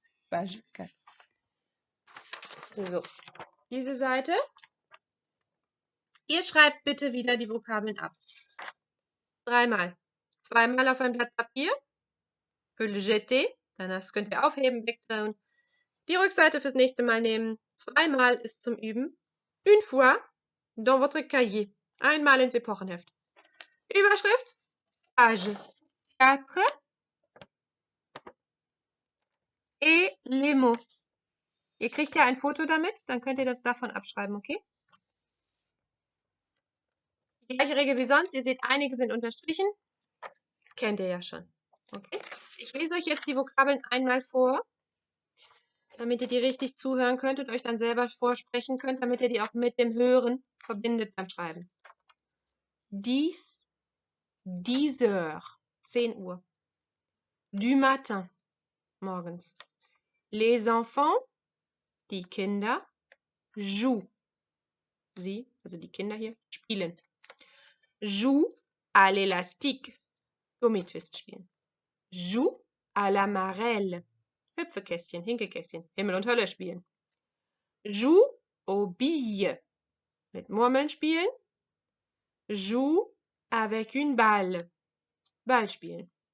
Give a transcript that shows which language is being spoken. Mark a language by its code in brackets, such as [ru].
[fr] Page 4. [de] So. Diese Seite. Ihr schreibt bitte wieder die Vokabeln ab. 3-mal. 2-mal auf ein Blatt Papier. [fr] Peut le jeter. [de] Danach könnt ihr aufheben, wegtun. Die Rückseite fürs nächste Mal nehmen. 2-mal ist zum Üben. [fr] Une fois dans votre cahier. [de] 1-mal ins Epochenheft. Überschrift. Page 4. [fr] Et les mots. [de] Ihr kriegt ja ein Foto damit, dann könnt ihr das davon abschreiben, okay? Die gleiche Regel wie sonst. Ihr seht, einige sind unterstrichen. Kennt ihr ja schon. Okay? Ich lese euch jetzt die Vokabeln einmal vor, damit ihr die richtig zuhören könnt und euch dann selber vorsprechen könnt, damit ihr die auch mit dem Hören verbindet beim Schreiben. [fr] 10 heures, [de] 10 Uhr. [fr] Du matin, [de] morgens. [fr] Les enfants, [de] die Kinder, [fr] jouent. [de] Sie, also die Kinder hier, spielen. [fr] Jouent à l'élastique, [de] Gummitwist spielen. [fr] Jouent à la marelle, [de] Hüpfekästchen, Hinkelkästchen, Himmel und Hölle spielen. [fr] Jouent aux billes, [de] mit Murmeln spielen. [fr] Jouent avec une balle, [de] Ball spielen.